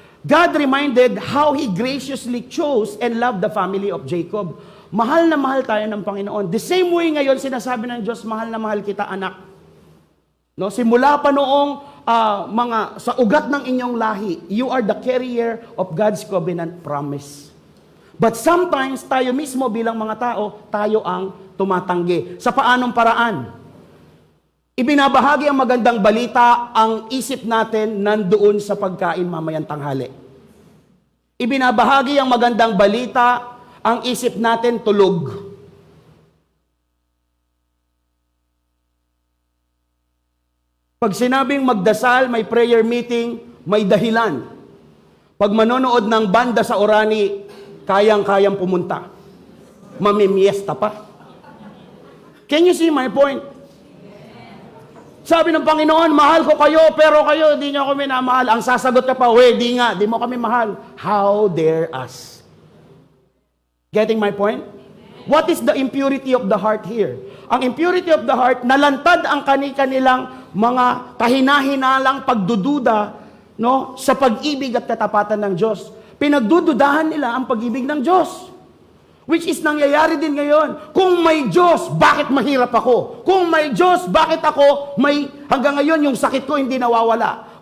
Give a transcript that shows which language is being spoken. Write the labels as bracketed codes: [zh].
[en] God reminded how He graciously chose and loved the family of Jacob. [tl] Mahal na mahal tayo ng Panginoon. [en] The same way [tl] ngayon, sinasabi ng Diyos, mahal na mahal kita, anak. No, simula pa noong sa ugat ng inyong lahi, [en] you are the carrier of God's covenant promise. But sometimes, [tl] tayo mismo bilang mga tao, tayo ang tumatanggi. Sa paanong paraan? Ibinabahagi ang magandang balita, ang isip natin nandoon sa pagkain mamayang tanghali. Ibinabahagi ang magandang balita, ang isip natin tulog. Pag sinabing magdasal, may prayer meeting, may dahilan. Pag manonood ng banda sa Orani, kayang-kayang pumunta. Mamimiesta pa. [en] Can you see my point? [tl] Sabi ng Panginoon, mahal ko kayo, pero kayo, di nyo ako minamahal. Ang sasagot ka pa, di nga, di mo kami mahal. [en] How dare us? Getting my point? What is the impurity of the heart here? [tl] Ang [en] impurity of the heart, [tl] nalantad ang kanilang mga kahina-hinalang pagdududa, no, sa pag-ibig at katapatan ng Diyos. Pinagdududahan nila ang pag-ibig ng Diyos. [en] Which is [tl] nangyayari din ngayon. Kung may Diyos, bakit mahirap ako? Kung may Diyos, bakit ako hanggang ngayon yung sakit ko hindi nawawala?